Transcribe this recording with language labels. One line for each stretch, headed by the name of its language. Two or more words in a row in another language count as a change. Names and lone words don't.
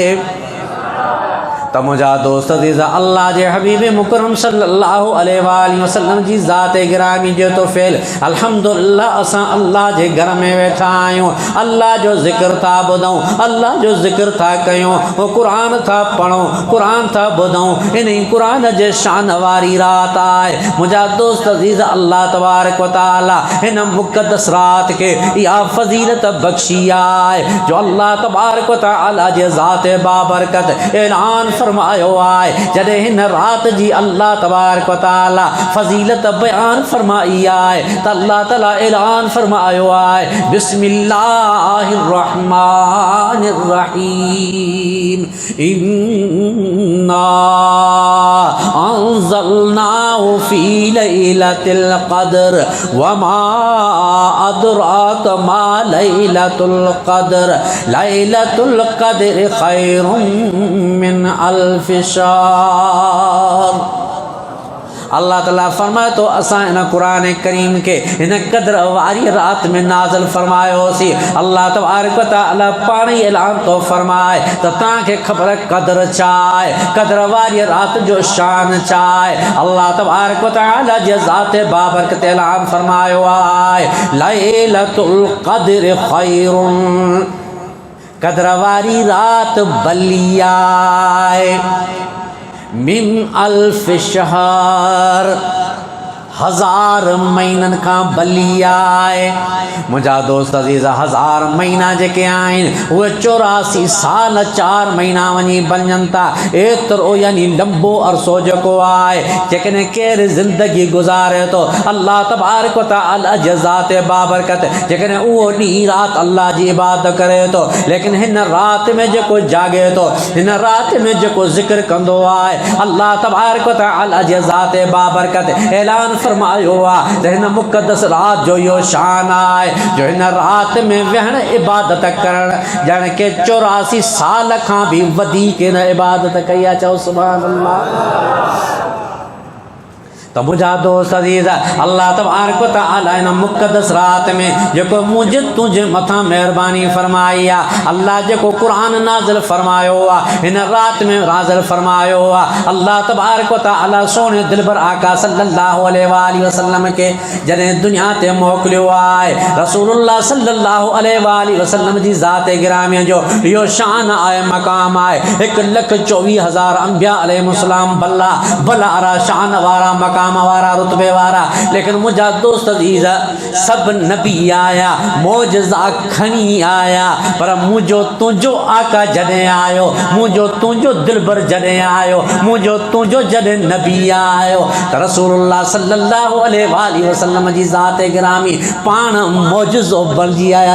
Sindhi: त मुंहिंजा दोस्त अज़ीज़, अल्लाह जे हबीब मुकरम
Arabic: صلى الله عليه وسلم
Sindhi: जी ज़ाते गिरामी जो तो फेल अल्हम्दुलिल्लाह असां अल्लाह जे घर में वेठा आहियूं, अल्लाह जो ज़िक्र था ॿुधूं, अल्लाह जो ज़िक्र था कयूं, क़ुरान था पढ़ूं, क़ुरान था ॿुधूं। इन क़ुरान जे शान वारी रात आहे। मुंहिंजा दोस्त अज़ीज़,
Arabic: الله تبارك وتعالى
Sindhi: हिन मुक़दस रात खे इहा फ़ज़ीलत बख़्शी आहे जो
Arabic: الله تبارك وتعالى
Sindhi: जे ज़ाते बाबरकत ऐलान फरमायो आहे। जॾहिं हिन रात जी
Arabic: الله تبارك وتعالى
Sindhi: फ़ज़ीलत बयान फरमाई आहे त अल्लाह ताला ऐलान फरमायो आहे,
Arabic: بسم الله الرحمن الرحيم، إنا أنزلناه في ليلة القدر وما أدراك ما ليلة القدر، ليلة القدر خير من ألف شهر.
Sindhi: अल्लाह ताला फरमाए तो असां इन क़ुरान करीम के इन क़द्र वारी रात में नाज़िल फरमायोसीं।
Arabic: الله تبارك وتعالى
Sindhi: पाण ई ऐलान तो फरमाए त तव्हांखे ख़बर क़द्र छा आहे, क़द्र वारी रात जो शान छा आहे।
Arabic: الله تبارك وتعالى
Sindhi: जे ज़ाते बाबरकत ऐलान फरमायो आहे,
Arabic: ليلة القدر خير,
Sindhi: क़द्र वारी रात भली आहे,
Arabic: من ألف شهر,
Sindhi: 1000 महीननि खां भली आहे। मुंहिंजा दोस्त अज़ीज़ 1000 महीना जेके आहिनि उहे 84 साल 4 महीना वञी बणजनि था। एतिरो यानी लंबो अरसो जेको आहे जेकॾहिं केरु ज़िंदगी गुज़ारे थो
Arabic: الله تبارك وتعالى
Sindhi: जे ज़ात बाबरकत जेकॾहिं उहो ॾींहुं राति अल्लाह जी इबादत करे थो, लेकिन हिन राति में जेको जागे थो, हिन राति में जेको ज़िक्र कंदो आहे
Arabic: الله تبارك وتعالى
Sindhi: जे ज़ात बाबरकत ऐलान फरमायो आहे त हिन मुक़दस राति जो इहो शान आहे जो हिन राति में वेहण इबादत करणु ॼण के 84 साल खां बि वधीक हिन इबादत कई आहे। चओ
Arabic: سبحان الله.
Sindhi: तो मुझा दोस्त अज़ीज़
Arabic: الله تبارك وتعالى
Sindhi: इन मुक़दस रात में जेको मुझे तुझे मथा मेहरबानी फरमाई आहे, अल्लाह जेको कुरान नाज़िल फरमायो आहे हिन रात में नाज़िल फरमायो आहे।
Arabic: الله تبارك وتعالى
Sindhi: सोने दिलबर आका
Arabic: صلى الله عليه وسلم
Sindhi: के जॾहिं दुनिया ते मोकिलियो आहे, रसूलुल्लाह
Arabic: صلى الله عليه وسلم
Sindhi: जी ज़ात गिरामी जो इहो शान आहे, मक़ाम आहे। 1,24,000 अंबिया अलैहिमुस्सलाम भला भला शान वारा मक़ाम वारा रुतबे वारा, लेकिन मुझा दोस्त अज़ीज़ सब नबी आया मौजज़ा खणी आया, पर मुझो तुझो आका जॾहिं आयो, मुझो तुझो दिलबर जॾहिं आयो, मुझो तुझो जॾहिं नबी आयो त रसूलुल्लाह
Arabic: صلى الله عليه وسلم
Sindhi: जी ज़ात गिरामी पाण मौजज़ो बणिजी आया।